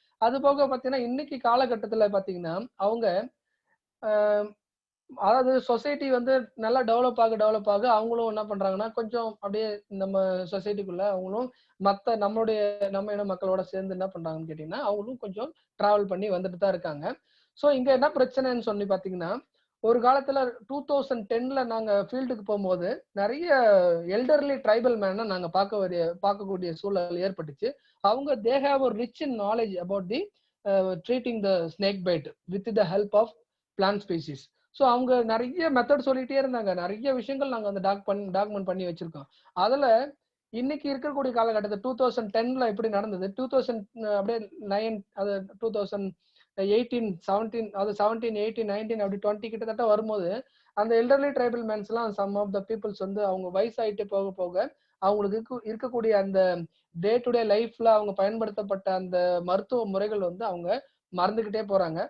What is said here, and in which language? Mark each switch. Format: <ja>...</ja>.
<ta>அது போக பாத்தீங்கன்னா இன்னைக்கு காலகட்டத்துல பாத்தீங்கன்னா அவங்க அதாவது சொசைட்டி வந்து நல்லா டெவலப் ஆக அவங்களும் என்ன பண்றாங்கன்னா கொஞ்சம் அப்படியே நம்ம சொசைட்டிக்குள்ள அவங்களும் நம்ம இன மக்களோட சேர்ந்து என்ன பண்றாங்கன்னு கேட்டீங்கன்னா அவங்களும் கொஞ்சம் டிராவல் பண்ணி வந்துட்டு தான் இருக்காங்க. ஸோ இங்க என்ன பிரச்சனைன்னு சொல்லி பாத்தீங்கன்னா ஒரு காலத்துல 2010ல நாங்க ஃபீல்டுக்கு போகும்போது நிறைய எல்டர்லி ட்ரைபல் மேனை நாங்க பார்க்கக்கூடிய சூழல் ஏற்பட்டுச்சு.</ta> <en>அவங்க they have a rich in knowledge about the treating the snake bite with the help of plant species.</en> <ta>So அவங்க நிறைய மெத்தட் சொல்லிட்டே இருந்தாங்க. நிறைய விஷயங்கள் நாங்க அந்த டாக்குமெண்ட் பண்ணி வச்சிருக்கோம். அதுல இன்னைக்கு இருக்கக்கூடிய காலகட்டத்தில் 2010ல எப்படி நடந்தது, 2000 அப்படியே 9 அது 2018 17 அது 17 18 19 அப்படி 20 கிட்டத்தட்ட வரும்போது அந்த எல்டர்லி ட்ரைபல் மேன்ஸ் எல்லாம்</ta> <en>some of the peoples</en> <ta>வந்து அவங்க வயசாயிட்டு போக போக அவங்களுக்கு இருக்கக்கூடிய அந்த டே டு டே லைஃப்ல அவங்க பயன்படுத்தப்பட்ட அந்த மருத்துவ முறைகள் வந்து அவங்க மறந்துகிட்டே போறாங்க.</ta>